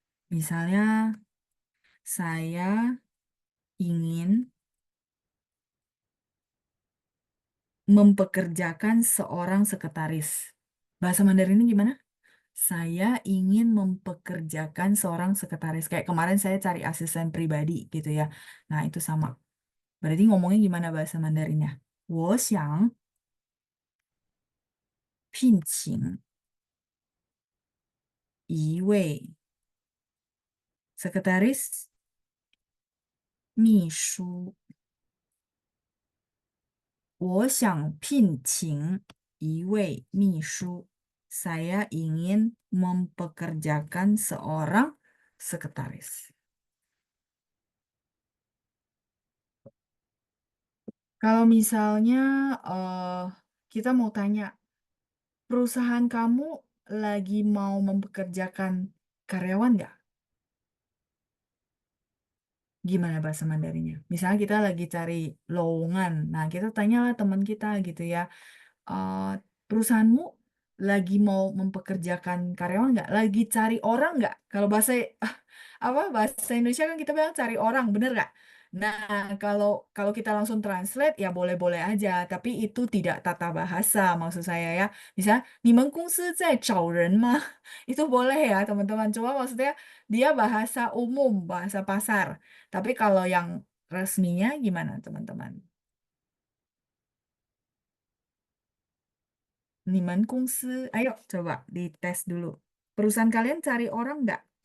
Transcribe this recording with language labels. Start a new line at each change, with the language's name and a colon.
Indonesian: Misalnya, saya ingin mempekerjakan seorang sekretaris. Bahasa Mandarinnya gimana? Saya ingin mempekerjakan seorang sekretaris. Kayak kemarin saya cari asisten pribadi gitu ya. Nah, itu sama. Berarti ngomongnya gimana bahasa Mandarinnya?
Chinese: 我想聘请一位 sekretaris 秘书。我想聘请一位秘书.
Indonesian: Saya ingin mempekerjakan seorang sekretaris. Kalau misalnya eh, kita mau tanya, perusahaan kamu lagi mau mempekerjakan karyawan nggak? Gimana bahasa Mandarinnya? Misalnya kita lagi cari lowongan, nah kita tanyalah teman kita gitu ya, eh, perusahaanmu lagi mau mempekerjakan karyawan nggak? Lagi cari orang nggak? Kalau bahasa apa bahasa Indonesia kan kita bilang cari orang, bener nggak? Nah, kalau kalau kita langsung translate ya boleh-boleh aja, tapi itu tidak tata bahasa maksud saya ya. Misalnya,
Chinese: 你们公司在找人吗?
Indonesian: Itu boleh ya teman-teman. Cuma maksudnya dia bahasa umum, bahasa pasar. Tapi kalau yang resminya gimana teman-teman? 你们公司, ayo coba dites dulu. Perusahaan kalian cari orang nggak?